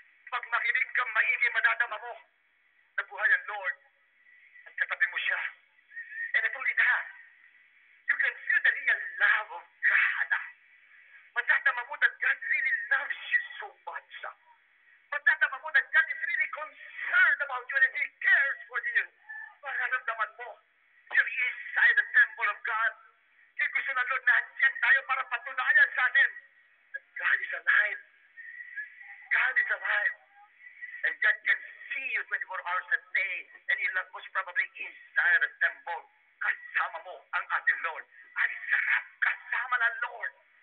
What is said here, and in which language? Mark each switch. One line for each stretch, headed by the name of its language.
Filipino: Pag makinig kang maigi, madadama mo na buhay ang Lord at katabi mo siya.
English: And not only that, you can feel the real love of God.
Filipino: Madadama mo
English: that God really loves you so much. Madadama mo that God is really concerned about you and He cares for you.
Filipino: Mararamdaman mo,
English: you're inside the temple of God.
Filipino: Kaya gusto na Lord na andyan tayo para patunayan sa atin
English: that God is alive.
Filipino: God is alive.
English: And God can see you 24 hours a day. And He most probably inside the temple.
Filipino: Kasama mo ang ating Lord. Ang sarap kasama ng Lord.